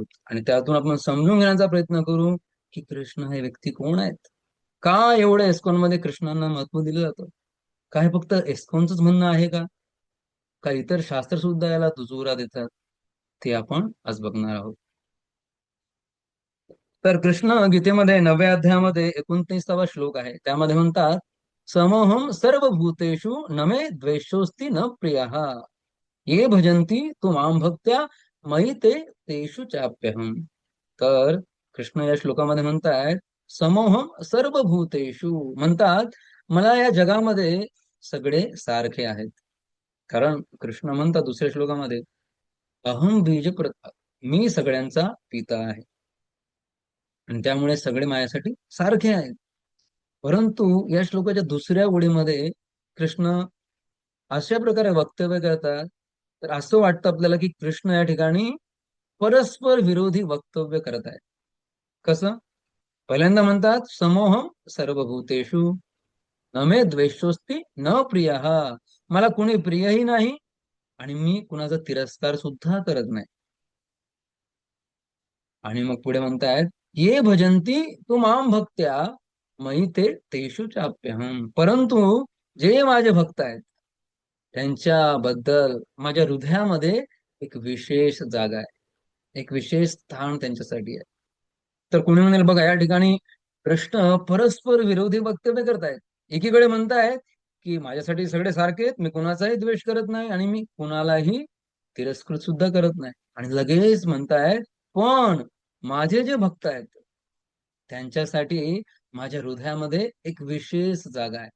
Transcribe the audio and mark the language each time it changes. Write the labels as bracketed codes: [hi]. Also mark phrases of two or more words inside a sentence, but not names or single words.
[mr] आणि त्यातून आपण समजून घेण्याचा प्रयत्न करू की कृष्ण हे व्यक्ती कोण आहेत, का एवढं एस्कॉन मध्ये कृष्णांना महत्व दिलं जातं, काय फक्त एस्कॉनच म्हणणं आहे का, का इतर शास्त्र सुद्धा याला दुजोरा देतात, ते आपण आज बघणार आहोत. तर कृष्ण गीतेमध्ये 9व्या अध्यायामध्ये 29वा श्लोक आहे. त्यामध्ये म्हणतात, [sa] समोहम सर्वभूतेषु न मे द्वेषोस्ति न प्रियः, ये भजन्ति तू माम भक्त्या मयि ते तेषु चाप्यहम. [mr] तर कृष्ण या श्लोकामध्ये म्हणतायत, [sa] समोहम सर्वभूतेषु, [mr] म्हणतात मला या जगामध्ये सगळे सारखे आहेत. कारण कृष्ण म्हणतात दुसऱ्या श्लोकामध्ये, [sa] अहम बीज [mr] मी सगळ्यांचा पिता आहे आणि त्यामुळे सगळे माझ्यासाठी सारखे आहेत. परंतु या श्लोकाच्या दुसऱ्या ओळीमध्ये कृष्ण अशा प्रकारे वक्तव्य करतात, तर असं वाटतं आपल्याला की कृष्ण या ठिकाणी परस्पर विरोधी वक्तव्य करत आहेत. कसं? पहिल्यांदा म्हणतात, [sa] समोहम सर्वभूतेषु न मे द्वेषोस्ति न प्रियः, [mr] मला कुणी प्रियही नाही आणि मी कुणाचा तिरस्कार सुद्धा करत नाही. आणि मग पुढे म्हणतायत, [sa] ये भजंती तू माम भक्त्या मयि ते तेषु चाप्यहम, [mr] परंतु जे माझे भक्त आहेत त्यांच्याबद्दल माझ्या हृदयामध्ये एक विशेष जागा आहे, एक विशेष स्थान त्यांच्यासाठी आहे. तर कुणी म्हणेल बघा या ठिकाणी कृष्ण परस्पर विरोधी वक्तव्य करतायत. एकीकडे म्हणतायत की माझ्यासाठी सगळे सारखे आहेत, मी कुणाचाही द्वेष करत नाही आणि मी कुणालाही तिरस्कृत सुद्धा करत नाही, आणि लगेच म्हणतायत पण माझे जे भक्त आहेत त्यांच्यासाठी माझ्या हृदयामध्ये एक विशेष जागा आहे.